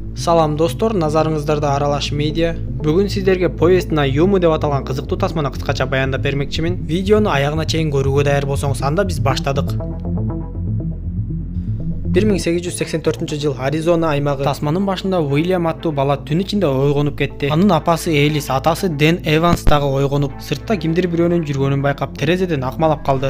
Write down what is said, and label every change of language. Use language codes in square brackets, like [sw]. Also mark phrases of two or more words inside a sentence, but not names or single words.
[ky] Салам достор, назарыңыздарда Аралаш медиа. [kk] Бүгін сіздерге поездна Юму деп аталған қызықты тасманы қысқаша баяндап бермекчимин. [ky] Видеоны аяғына чейин көрүүгө даяр болсоңуз, анда биз баштадык. 1884 жыл Аризона аймагы тасманын башында Уильям аттуу бала түн ичинде ойгонуп кетти. Анын апасы Элис, атасы Дэн Эванс дагы ойгонуп, сыртта кимдир бирөөнүн жүргөнүн байкап, терезеден акмалап калды.